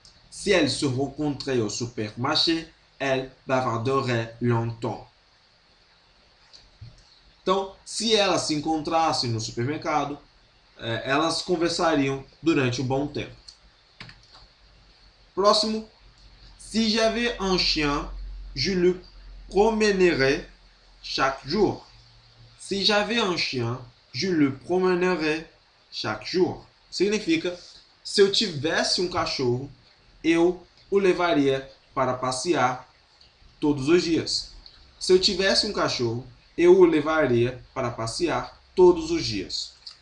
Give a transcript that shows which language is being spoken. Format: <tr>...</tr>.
<fr>Si elle se rencontrait au supermarché, elle bavarderait longtemps.</fr> <pt>Então, se elas se encontrassem no supermercado, elas conversariam durante um bom tempo. Próximo.</pt> <fr>Si j'avais un chien, je le promènerais chaque jour. Si j'avais un chien, je le promènerais chaque jour.</fr> <pt>Significa, se eu tivesse um cachorro, eu o levaria para passear todos os dias. Se eu tivesse um cachorro, eu o levaria para passear todos os dias.</pt>